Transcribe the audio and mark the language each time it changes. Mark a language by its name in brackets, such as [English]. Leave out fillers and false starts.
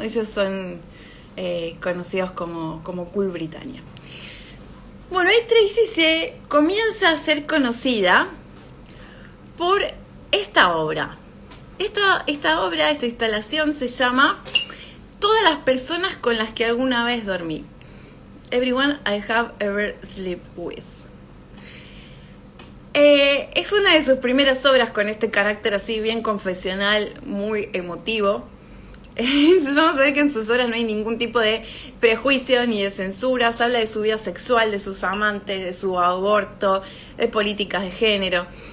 [Spanish] Ellos son conocidos como Cool Britannia. Bueno, y Tracy se comienza a ser conocida por esta obra. Esta obra, esta instalación se llama Todas las personas con las que alguna vez dormí. [English] Everyone I have ever slept with. [Spanish] Es una de sus primeras obras con este carácter así bien confesional, muy emotivo. Vamos a ver que en sus obras no hay ningún tipo de prejuicio ni de censura. Se habla de su vida sexual, de sus amantes, de su aborto, de políticas de género.